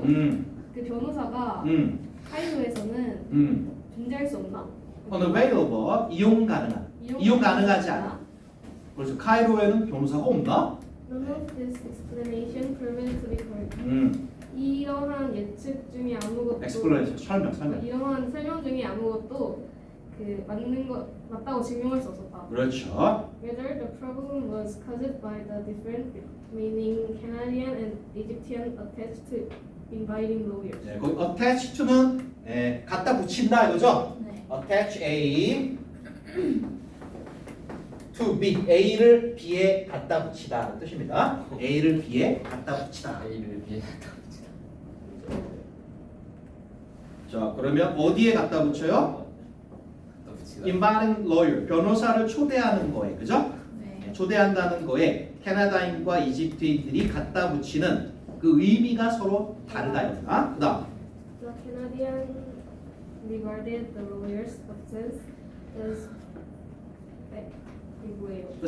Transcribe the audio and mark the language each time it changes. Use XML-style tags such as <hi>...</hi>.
<ko>그 변호사가 카이로에서는 존재할 수 없나? unavailable 이용 가능하지 않아. 그렇죠. 카이로에는 변호사가 없나?</ko> <en>None of this explanation proven to be correct.</en> <ko>이러한 예측 중에 아무것도 explanation 설명. 이러한 설명 중에 아무것도 그 맞다고 증명할 수 없었다. 그렇죠.</ko> <en>Whether the problem was caused by the difference between Canadian and Egyptian attached to inviting lawyers.</en> <ko>네, 거기 attach to는 갖다 붙인다 이거죠? 네. attach A to B A를 B에 갖다 붙이다는 뜻입니다. A를 B에 갖다 붙이다. A를 비해 자, 그러면 어디에 갖다 붙여요? inviting lawyer 변호사를 초대하는 거에 그죠? 네. 초대한다는 거에 캐나다인과 이집트인들이 갖다 붙이는 그 의미가 서로 다르다 이거다. 그다음</ko> <en>The Canadian regarded the lawyer's absence as</en> <ko>이거예요.</ko>